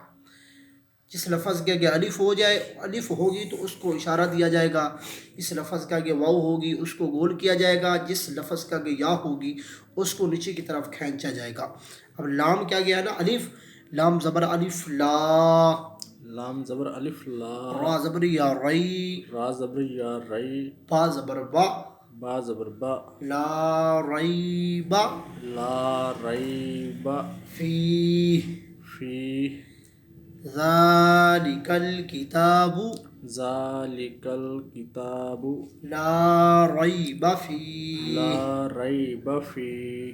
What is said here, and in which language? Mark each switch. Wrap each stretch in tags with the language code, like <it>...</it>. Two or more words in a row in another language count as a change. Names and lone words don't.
<ur>جس لفظ کے آگے الف ہو جائے، الف ہوگی تو اس کو اشارہ دیا جائے گا، جس لفظ کے آگے واو ہوگی اس کو گول کیا جائے گا، جس لفظ کے آگے یا ہوگی اس کو نیچے کی طرف کھینچا جائے گا۔ اب لام کیا گیا نا الف، لام زبر الف لا، لام زبر الف لا، را زبر یا ری، را زبر یا ری، با زبر با، با زبر با،</ur> <ar>لا ریب لا ریب فیہ، فیہ، ذالک الکتاب ذالک الکتاب لا ریب فیہ، لا ریب فیہ،</ar>